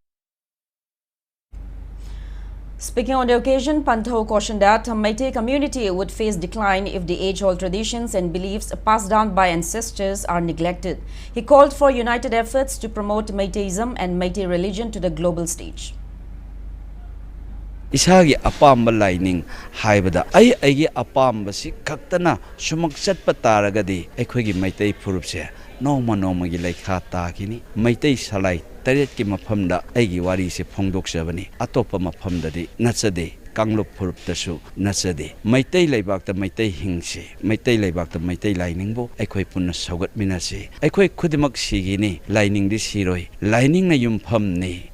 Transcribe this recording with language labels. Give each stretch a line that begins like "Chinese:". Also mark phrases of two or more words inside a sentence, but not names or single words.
English: Speaking on the occasion, Pantho cautioned that the Meitei community would face decline if the age-old traditions and beliefs passed down by ancestors are neglected. He called for united efforts to promote Meiteism and Meitei religion to the global stage.
Manipuri: Isagi apamba lining haibada aigi apamba si kaktana sumak chatpa taragadi aikoigi Meitei phurupse noma gi laikha takini Meitei salai taret ki mafamda aigi wari se phongdoksabani atopa mafamda di nachade kanglup phuruptasu nachade Meitei laibakta Meitei hingse Meitei laibakta Meitei lining bo aikoi punna saugat minase aikoi khudimak sigini lining di siroi lining na yumpham ni